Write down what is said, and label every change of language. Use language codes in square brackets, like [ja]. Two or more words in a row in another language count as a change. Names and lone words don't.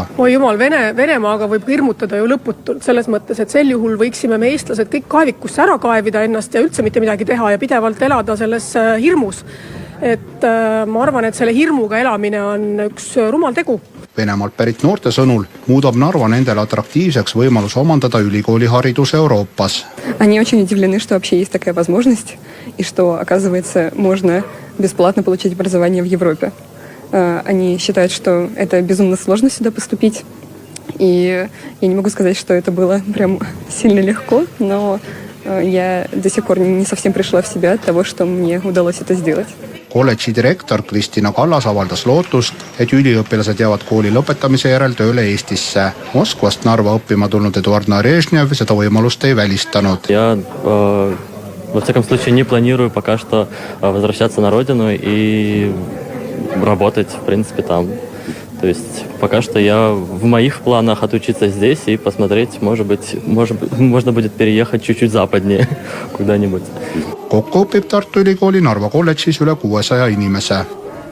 [et] Oi jumal, Venemaaga võib hirmutada ju lõputult selles mõttes, et sel juhul võiksime me eestlased kõik kaevikusse ära kaevida ennast ja üldse mitte midagi teha ja pidevalt elada selles hirmus. Et ma arvan, et selle hirmuga elamine on üks rumal tegu. Venemaalt pärit noorte sõnul muudab Narva nendele atraktiivseks võimalus omandada ülikooli haridus Euroopas. [ru] Они очень удивлены, что вообще есть такая возможность и что, оказывается, можно бесплатно получить образование в Европе. Они считают, что это безумно сложно сюда поступить. И я не могу сказать, что это было прям сильно легко, но я до сих пор не совсем пришла в себя от того, что мне удалось это сделать. [et] Kolledži direktor Kristina Kallas avaldas lootust, et üliõpilased jäävad kooli lõpetamise järel tööle Eestisse. Moskvast Narva õppima tulnud Eduard Narežnev seda võimalust ei välistanud. [ru] Я во всяком случае не планирую пока что возвращаться на родину и работать, в принципе, там. То есть пока что я в моих планах отучиться здесь и посмотреть, может быть, можно будет переехать чуть-чуть западнее куда-нибудь. [et] Kokku õpib Tartu Ülikooli Narva kolledžis üle 600 inimese.